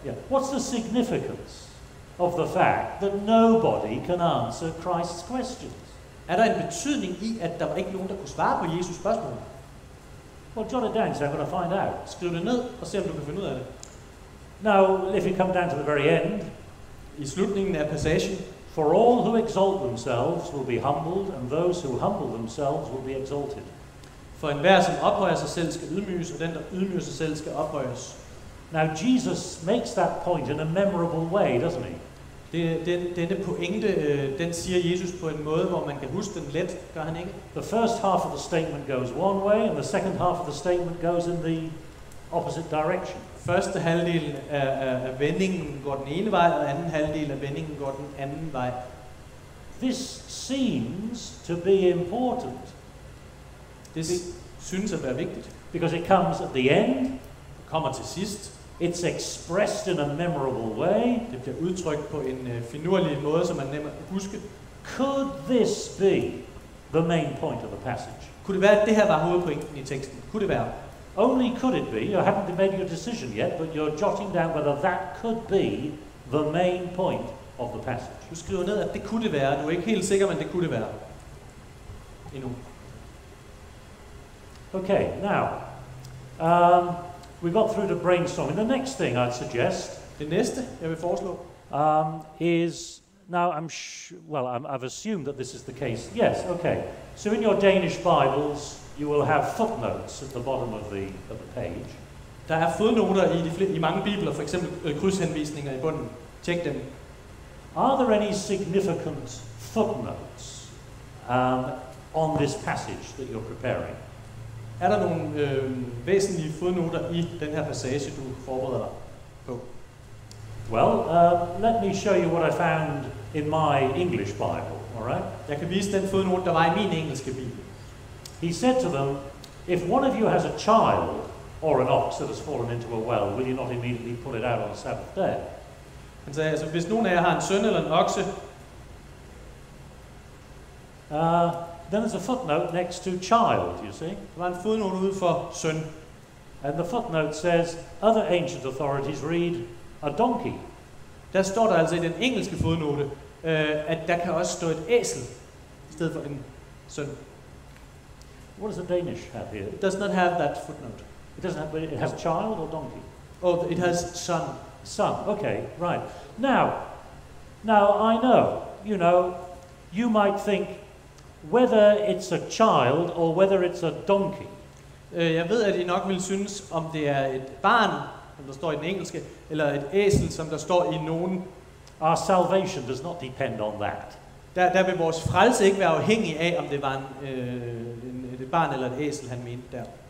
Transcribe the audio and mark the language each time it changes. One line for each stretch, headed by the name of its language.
English: What's the significance of the fact that nobody can answer Christ's questions?
Danish: Er der en betydning i, at der var ikke nogen, der kunne svare på Jesus spørgsmål?
English: Well, jot it down, so I'm going to find out.
Danish: Skriv det ned og se, om du kan finde ud af det.
English: Now, if you come down to the very end,
Danish: i slutningen af passagen,
English: for all who exalt themselves will be humbled, and those who humble themselves will be exalted.
Danish: For enhver, som ophøjer sig selv, skal ydmyges, og den, der ydmyger sig selv, skal ophøjes.
English: Now, Jesus makes that point in a memorable way, doesn't he?
Danish: Denne pointe, den siger Jesus på en måde, hvor man kan huske den let, gør han ikke?
English: The first half of the statement goes one way, and the second half of the statement goes in the opposite direction.
Danish: Første halvdel af vendingen går den ene vej, og anden halvdel af vendingen går den anden vej.
English: This seems to be important.
Danish: Det synes at være vigtigt.
English: Because it comes at the end.
Danish: Det kommer til sidst.
English: It's expressed in a memorable way.
Danish: Det bliver udtrykt på en finurlig måde, som man nemt kan huske.
English: Could this be the main point of the passage?
Danish: Kunne det være, at det her var hovedpointen i teksten? Kunne det være?
English: Only could it be. You haven't made your decision yet, but you're jotting down whether that could be the main point of the passage.
Danish: Du skriver ned, at det kunne det være. Du er ikke helt sikker, men det kunne det være. Endnu.
English: Okay, now, we got through to brainstorming. The next thing I'd suggest,
Danish: det næste, jeg vil foreslå,
English: is now I've assumed that this is the case. Yes, okay. So in your Danish Bibles, you will have footnotes at the bottom of the page.
Danish: Der er fodnoter i mange bibler, for eksempel krydshenvisninger i bunden. Tjek dem.
English: are there any significant footnotes on this passage that you're preparing?
Danish: Er der nogle væsentlige fodnoter i den her passage, du forbereder dig på?
English: Well, let me show you what I found in my English Bible, all right?
Danish: Jeg kan vise den fodnote, der var i min engelske bibel.
English: He said to them, if one of you has a child or an ox that has fallen into a well, will you not immediately pull it out on the Sabbath day?
Danish: Han sagde, altså hvis nogen af jer har en søn eller en okse,
English: then there's a footnote next to child, you see.
Danish: der var en fodnote ude for søn.
English: And the footnote says, other ancient authorities read a donkey.
Danish: Der står der altså i den engelske fodnote, at der kan også stå et æsel i stedet for en søn.
English: What does the Danish have here? It does not have that footnote. It doesn't have, but it has child or donkey? Oh, it has son. Son, okay, right. Now I know, you might think whether it's a child or whether it's a donkey.
Danish: Jeg ved, at I nok vil synes, om det er et barn, som der står i den engelske, eller et æsel, som der står i nogen.
English: Our salvation does not depend on that.
Danish: Der vil vores frelse ikke være afhængig af, om det var et barn eller et æsel, han mente der.